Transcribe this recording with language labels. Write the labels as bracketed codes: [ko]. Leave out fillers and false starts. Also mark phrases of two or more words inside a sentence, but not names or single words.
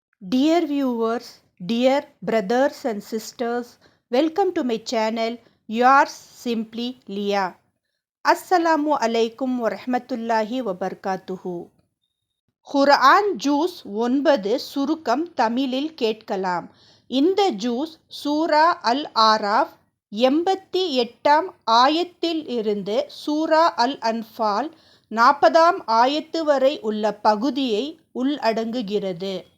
[en] Dear viewers, dear brothers and sisters, welcome to my channel, yours simply Leah. [ar] السلام عليكم ورحمة الله وبركاته. [ta] குர்ஆன் ஜூஸ் 9 சுருக்கம் தமிழில் கேட்கலாம். இந்த ஜூஸ் சூரா அல் ஆராஃப் 88ஆம் ஆயத்தில் இருந்து சூரா அல் அன்ஃபால் 40ஆம் ஆயத்து வரை உள்ள பகுதியை உள்ளடங்குகிறது.